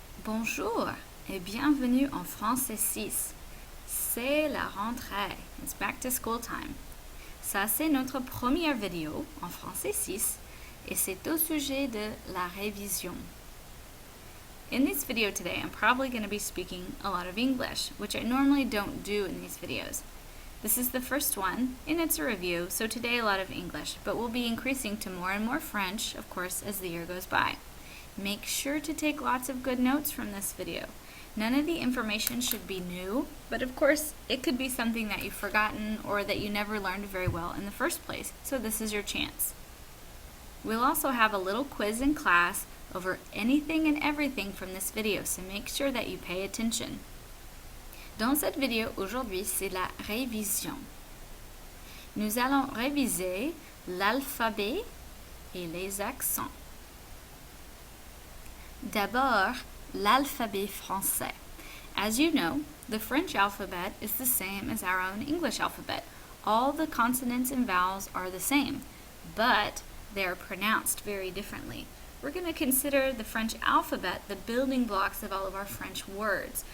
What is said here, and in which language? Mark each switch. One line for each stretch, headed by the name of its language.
French: Bonjour et bienvenue en français 6. C'est la rentrée.
English: It's back to school time.
French: Ça, c'est notre première vidéo en français 6 et c'est au sujet de la révision.
English: In this video today, I'm probably going to be speaking a lot of English, which I normally don't do in these videos. This is the first one, and it's a review, so today a lot of English, but we'll be increasing to more and more French, of course, as the year goes by. Make sure to take lots of good notes from this video. None of the information should be new, but of course, it could be something that you've forgotten or that you never learned very well in the first place, so this is your chance. We'll also have a little quiz in class over anything and everything from this video, so make sure that you pay attention.
French: Dans cette vidéo aujourd'hui, c'est la révision. Nous allons réviser l'alphabet et les accents. D'abord, l'alphabet français.
English: As you know, the French alphabet is the same as our own English alphabet. All the consonants and vowels are the same, but they are pronounced very differently. We're going to consider the French alphabet the building blocks of all of our French words.